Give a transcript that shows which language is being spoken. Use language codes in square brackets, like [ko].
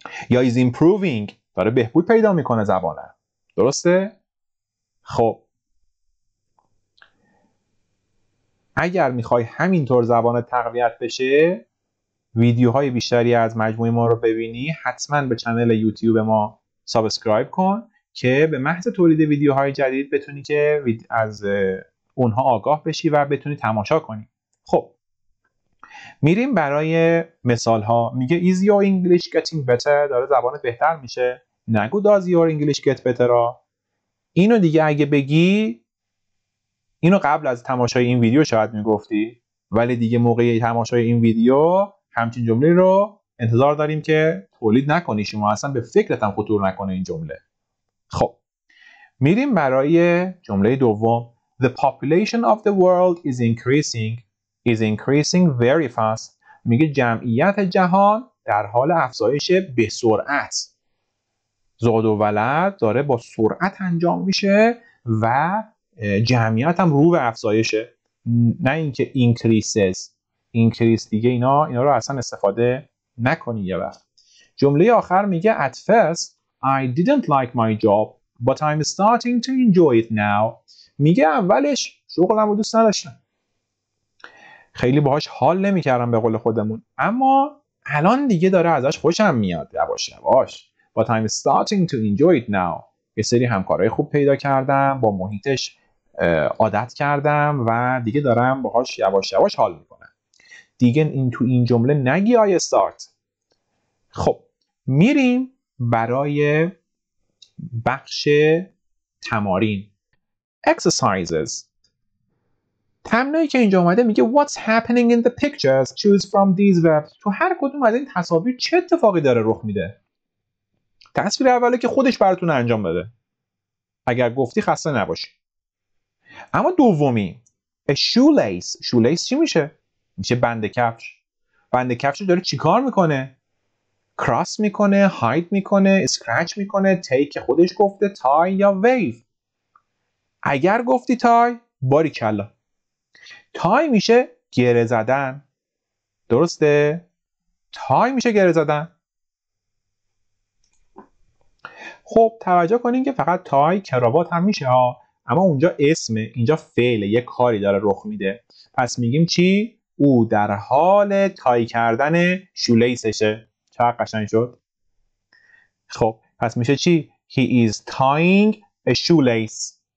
[fa] یا [en] is improving، [fa] داره بهبود پیدا میکنه زبانم. درسته؟ خب اگر میخوای همینطور زبان تقویت بشه، ویدیوهای بیشتری از مجموعه ما رو ببینی، حتما به کانال یوتیوب ما سابسکرایب کن که به محض تولید ویدیوهای جدید بتونی که از اونها آگاه بشی و بتونی تماشا کنی. خب میریم برای مثال ها. میگه [en] is your English getting better، [fa] داره زبان بهتر میشه. نگو [en] does your English get better. [fa] اینو دیگه اگه بگی، اینو قبل از تماشای این ویدیو شاید میگفتی، ولی دیگه موقع تماشای این ویدیو همچین جمله رو انتظار داریم که تولید نکنی، شما اصلا به فکرت هم خطور نکنه این جمله. خب میریم برای جمله دوم. [en] The population of the world is increasing very fast. [fa] میگه جمعیت جهان در حال افزایش به سرعت. زاد و ولد داره با سرعت انجام میشه و جمعیت هم رو به افزایشه، نه اینکه increase دیگه اینا رو اصلا استفاده نکنی یه وقت. جمله آخر میگه [en] at first I didn't like my job but I'm starting to enjoy it now. [fa] میگه اولش شغلمو دوست نداشتم، خیلی باهاش حال نمیکردم به قول خودمون، اما الان دیگه داره ازش خوشم میاد یواش یواش. [en] but I'm starting to enjoy it now. [fa] یه سری همکارای خوب پیدا کردم، با محیطش عادت کردم و دیگه دارم باهاش یواش یواش حال میکنم. دیگه تو این جمله نگی [en] I start. [fa] خب میریم برای بخش تمارین exercises. تمرینی که اینجا اومده میگه [en] what's happening in the pictures, choose from these verbs. [fa] تو هر کدوم از این تصاویر چه اتفاقی داره رخ میده؟ تصویر اوله که خودش براتون انجام بده، اگر گفتی خسته نباشی. اما دومی a shoelace چی میشه؟ میشه بند کفش. بند کفش داره چیکار میکنه؟ کراس میکنه، هاید میکنه، اسکرچ میکنه، take خودش گفته، تای یا ویو. اگر گفتی تای، باریکلا. تای میشه گره زدن. درسته؟ تای میشه گره زدن. خب توجه کنین که فقط تای کراوات هم میشه ها، اما اونجا اسمه، اینجا فعل، یه کاری داره رخ میده. پس میگیم چی؟ او در حال تای کردن شولیسشه. چقدر قشنگ شد. خب پس میشه چی؟ [en] He is tying a shoelace.